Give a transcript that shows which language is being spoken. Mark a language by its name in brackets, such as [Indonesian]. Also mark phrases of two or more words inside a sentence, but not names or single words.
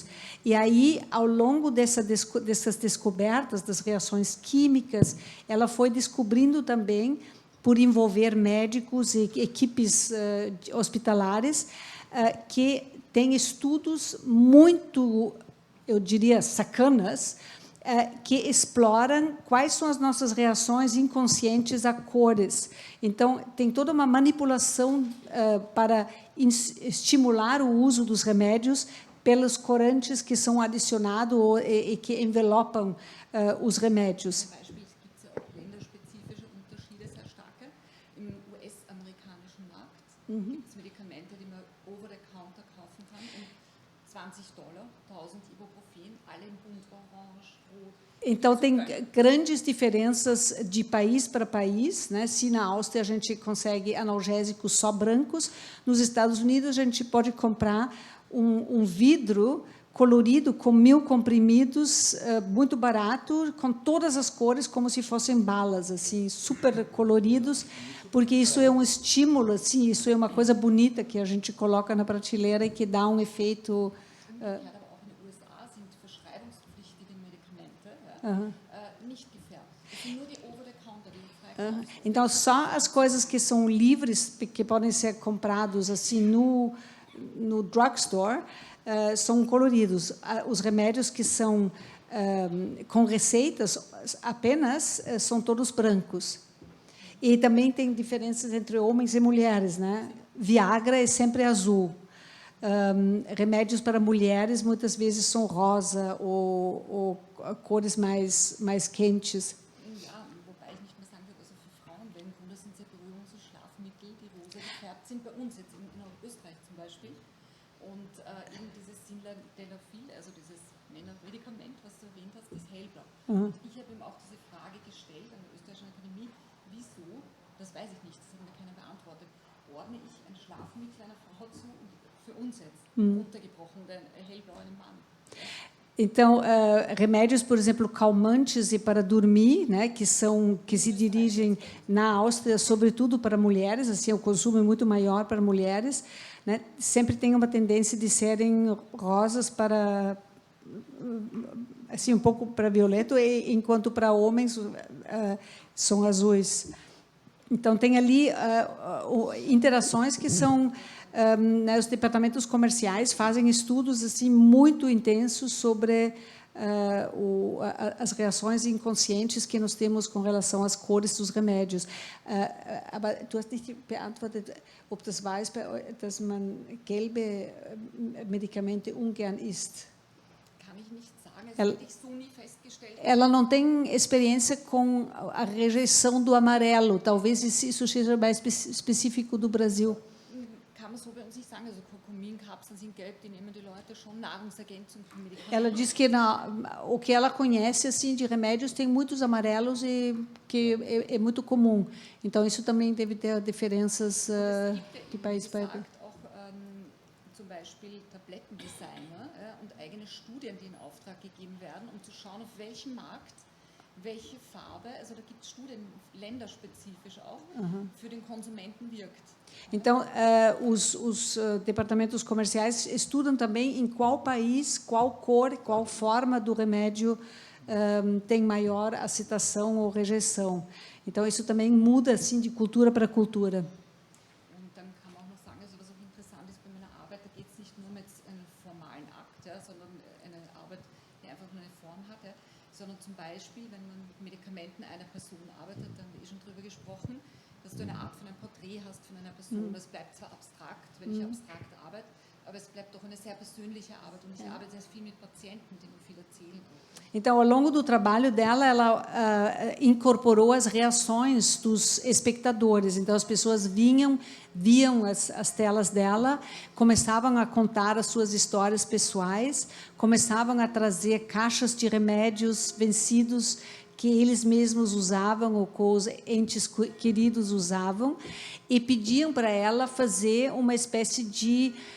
[Portuguese] E aí, ao longo dessas descobertas, das reações químicas, ela foi descobrindo também, por envolver médicos e equipes hospitalares, que tem estudos muito, eu diria, sacanas, que exploram quais são as nossas reações inconscientes a cores. Então, tem toda uma manipulação para estimular o uso dos remédios pelos corantes que são adicionados e que envelopam os remédios. [German] Zum Beispiel gibt es ja auch länderspezifische Unterschiede, sehr starke. Im US-amerikanischen Markt gibt es Medikamente, die man [English] over the counter [German] kaufen kann, um $20, 1000 Ibuprofen, alle in bunt, orange, rot. [Portuguese] Então, tem grandes diferenças de país para país, né? Se na Áustria a gente consegue analgésicos só brancos, nos Estados Unidos a gente pode comprar um vidro colorido com 1000 comprimidos, muito barato, com todas as cores, como se fossem balas, assim, super coloridos, porque isso é um estímulo, assim, isso é uma coisa bonita que a gente coloca na prateleira e que dá um efeito... [German] Aber auch in den USA sind verschreibungspflichtige Medikamente nicht gefärbt. Es sind nur die [English] over-the-counter, [German] die frei. [Portuguese] Então, só as coisas que são livres, que podem ser comprados assim no drugstore, são coloridos. Os remédios que são com receitas apenas são todos brancos. E também tem diferenças entre homens e mulheres, né? Viagra é sempre azul. Remédios para mulheres muitas vezes são rosa ou cores mais quentes. [German] Ja, wobei ich nicht mehr sagen würde, also für Frauen, wenn Wunder sind sehr Berührungs- und Schlafmittel, die rosa gefärbt sind, bei uns jetzt in Österreich zum Beispiel. Und eben dieses Sildenafil, also dieses Männermedikament, was du erwähnt hast, ist hellblau. Ich habe ihm auch diese Frage gestellt an der Österreichischen Akademie, wieso, das weiß ich nicht, das hat mir keiner beantwortet, ordne ich ein Schlafmittel einer Frau zu, für uns jetzt, runtergebrochen, hellblau einem Mann. [Portuguese] Então, remédios, por exemplo, calmantes e para dormir, né, que se dirigem na Áustria, sobretudo para mulheres, assim, o consumo é muito maior para mulheres, né, sempre tem uma tendência de serem rosas para, assim, um pouco para violeta, enquanto para homens são azuis. Então, tem ali interações que são... os departamentos comerciais fazem estudos assim muito intensos sobre as reações inconscientes que nós temos com relação às cores dos remédios. [German] Aber du hast nicht beantwortet, ob das weiß, dass man gelbe Medikamente ungern isst. Kann ich nicht sagen, das hätte ich so nie festgestellt. [Portuguese] Ela não tem experiência com a rejeição do amarelo. Talvez isso seja mais específico do Brasil. [German] Kann man so bei uns nicht sagen, also Kurkuminkapseln sind gelb, die nehmen die Leute schon, Nahrungsergänzung für Medikamente. [Portuguese] Ela diz que o que ela conhece assim de remédios tem muitos amarelos e que é muito comum. Então isso também deve ter diferenças de país para país. [German] Auch zum Beispiel Tablettendesigner und eigene Studien, die in Auftrag gegeben werden, um zu schauen, auf welchem Markt welche Farbe, also da gibt es Studien, länderspezifisch auch, für den Konsumenten wirkt. [Portuguese] Então, os departamentos comerciais estudam também em qual país, qual cor, qual forma do remédio tem maior aceitação ou rejeição. Então, isso também muda assim de cultura para cultura. [German] Und dann kann man auch noch sagen, also was auch interessant ist bei meiner Arbeit, da geht es nicht nur um jetzt einen formalen Akt, sondern eine Arbeit, die einfach nur eine Form hat, sondern zum Beispiel, wenn man mit Medikamenten einer Person arbeitet, da haben wir schon drüber gesprochen, dass du eine Art von einem Porträt hast von einer Person. Das bleibt zwar abstrakt, wenn ich abstrakt arbeite, aber es bleibt doch eine sehr persönliche Arbeit und ich arbeite sehr viel mit Patienten, die mir viel erzählen. [Portuguese] Então, ao longo do trabalho dela, ela incorporou as reações dos espectadores. Então, as pessoas viam as telas dela, começavam a contar as suas histórias pessoais, começavam a trazer caixas de remédios vencidos que eles mesmos usavam ou que os entes queridos usavam, e pediam para ela fazer uma espécie de